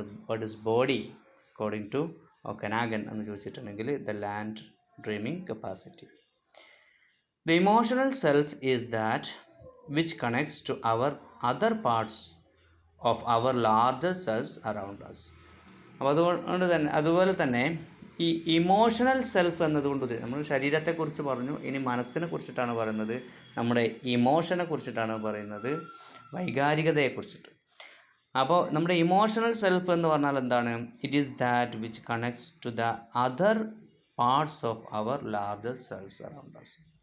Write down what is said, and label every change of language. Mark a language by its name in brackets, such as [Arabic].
[English] what is body according to Okanagan [Malayalam] എന്ന് ചോദിച്ചിട്ടുണ്ടെങ്കിൽ [English] The land dreaming capacity. The emotional self is that which connects to our other parts of our larger selves around us. [Malayalam] അപ്പോൾ അതുപോലെ തന്നെ ഈ emotional self എന്നതുകൊണ്ട് നമ്മൾ ശരീരത്തെക്കുറിച്ച് പറഞ്ഞു. ഇനി മനസ്സിനെ കുറിച്ചിട്ടാണ് പറയുന്നത്, നമ്മുടെ ഇമോഷനെ കുറിച്ചിട്ടാണ് പറയുന്നത്, വൈകാരികതയെക്കുറിച്ചിട്ട്. അപ്പോൾ നമ്മുടെ ഇമോഷണൽ സെൽഫ് എന്ന് പറഞ്ഞാൽ എന്താണ്? [English] It is that which connects to the other parts of our larger selves around us.